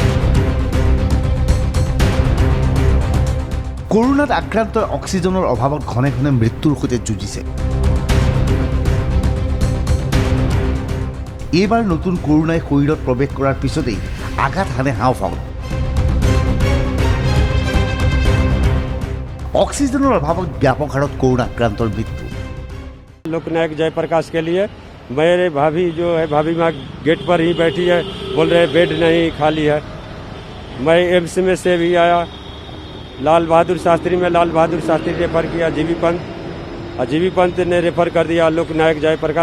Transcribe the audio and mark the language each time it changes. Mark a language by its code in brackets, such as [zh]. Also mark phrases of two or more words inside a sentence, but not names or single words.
[as] কৰোনাত আক্ৰান্ত অক্সিজেনৰ অভাৱত ঘনে ঘনে মৃত্যুৰ সৈতে যুঁজিছে। এইবাৰ নতুন কৰোনাই শৰীৰত প্ৰৱেশ কৰাৰ পিছতেই আঘাত হানে হাওঁফাওঁত। অক্সিজেনৰ অভাৱত ব্যাপক হাৰত কৰোনা আক্ৰান্তৰ মৃত্যু। [hi] लोकनायक जयप्रकाश के लिए मेरे भाभी जो है, भाभी माँ गेट पर ही बैठी है, बोल रहे बेड नहीं खाली है। मैं एम्स में से भी आया, लाल बहादुर शास्त्री में लाल बहादुर शास्त्री रेफर किया, जीवी पंत ने रेफर कर दिया लोकनायक जयप्रकाश।